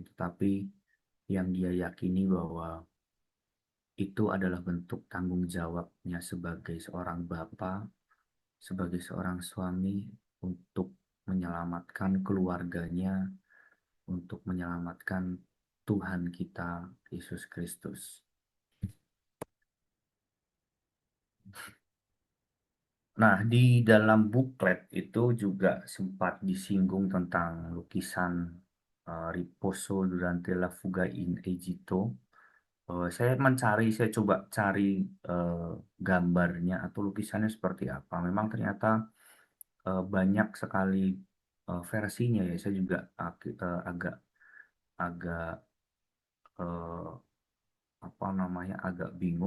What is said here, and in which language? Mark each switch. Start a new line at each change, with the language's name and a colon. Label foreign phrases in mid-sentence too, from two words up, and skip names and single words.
Indonesian: Tetapi yang dia yakini bahwa itu adalah bentuk tanggung jawabnya sebagai seorang bapak, sebagai seorang suami untuk menyelamatkan keluarganya, untuk menyelamatkan Tuhan kita, Yesus Kristus. Nah, di dalam buklet itu juga sempat disinggung tentang lukisan Riposo durante la fuga in Egitto. Saya coba cari eh, gambarnya atau lukisannya seperti apa. Memang ternyata banyak sekali versinya ya. Saya juga agak agak eh, apa namanya agak bingung.